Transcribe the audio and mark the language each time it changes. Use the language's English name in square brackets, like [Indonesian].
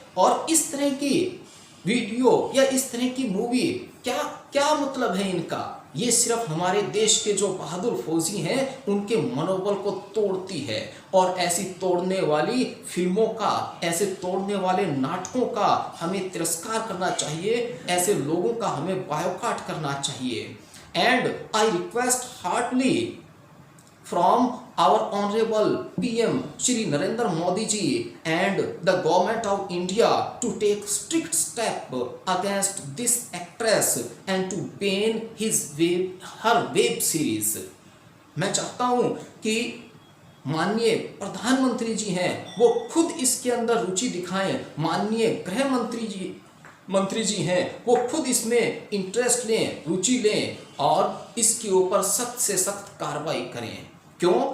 [Hindi] और इस तरह की वीडियो या इस तरह की मूवी क्या क्या मतलब है इनका? ये सिर्फ हमारे देश के जो बहादुर फौजी हैं उनके मनोबल को तोड़ती है। और ऐसी तोड़ने वाली फिल्मों का, ऐसे तोड़ने वाले नाटकों का हमें तिरस्कार करना चाहिए, ऐसे लोगों का हमें बायोकाट करना चाहिए। [English] And I request heartily from our honorable PM Shri Narendra Modi ji and the government of India to take strict step against this actress and to ban her web series. [Hindi] मैं चाहता हूं कि माननीय प्रधानमंत्री जी हैं वो खुद इसके अंदर रुचि दिखाएं, माननीय गृह मंत्री जी हैं वो खुद इसमें इंटरेस्ट लें, रुचि लें और इसके ऊपर सख्त से सख्त कार्रवाई करें। क्यों?